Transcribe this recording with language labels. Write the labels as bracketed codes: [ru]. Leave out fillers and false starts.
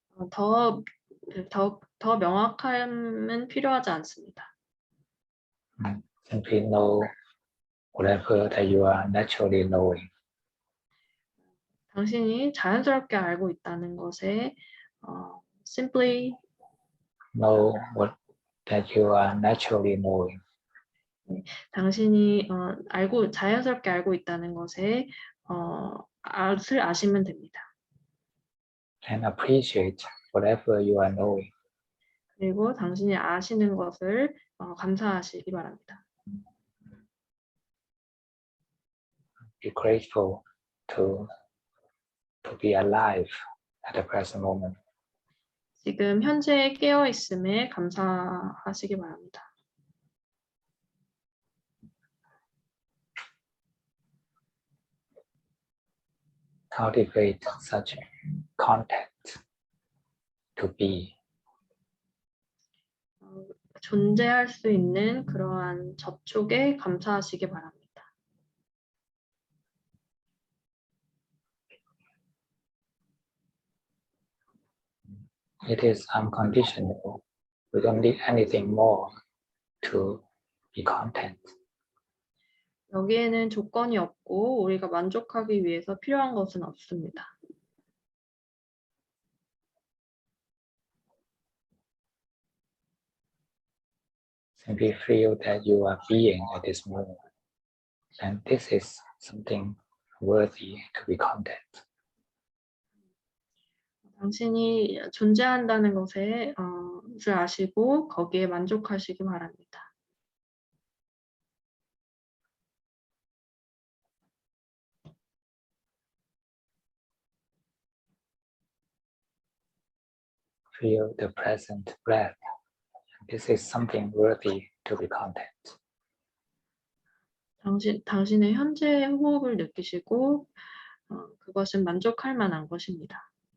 [ko] 더 명확함은 필요하지 않습니다. [en] Simply know whatever that you are naturally knowing. [ko] 당신이 자연스럽게 알고 있다는 것에 [en] simply Know what that you are naturally knowing. [ko] 당신이 자연스럽게 알고 있다는 것에 아시면 됩니다. [en] And appreciate whatever you are knowing. [ko] 그리고 당신이 아시는 것을 감사하시기 바랍니다. [en] Be grateful to be alive at the present moment. [ko] 지금 현재 깨어 있음에 감사하시기 바랍니다. [en] Cultivate such contact to be. [ko] 존재할 수 있는 그러한 접촉에 감사하시기 바랍니다. [en] It is unconditional. We don't need anything more to be content. [ko] 여기에는 조건이 없고 우리가 만족하기 위해서 필요한 것은 없습니다. [en] Simply feel that you are being at this moment. And this is something worthy to be content. [ko] 당신이 존재한다는 것을 아시고 거기에 만족하시기 바랍니다. [en] Feel the present breath. This is something worthy to be content. [ko] 당신의 현재 호흡을 느끼시고 그것은 만족할 만한 것입니다.